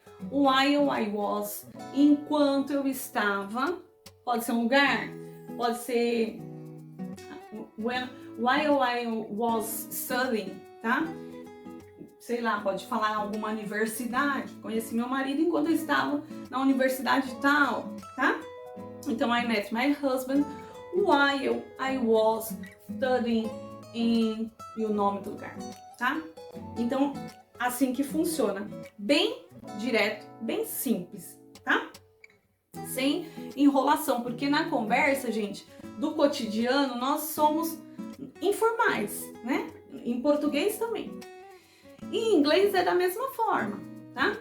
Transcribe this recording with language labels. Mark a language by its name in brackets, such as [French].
[English] While I was, [Portuguese] enquanto eu estava, pode ser um lugar, pode ser [English] while I was studying, [Portuguese] tá? Sei lá, pode falar alguma universidade. Conheci meu marido enquanto eu estava na universidade tal, tá? [English] Então, I met my husband while I was studying [Portuguese] e o nome do lugar, tá? Então, assim que funciona. Bem direto, bem simples, tá? Sem enrolação, porque na conversa, gente, do cotidiano, nós somos informais, né? Em português também. E em inglês é da mesma forma, tá?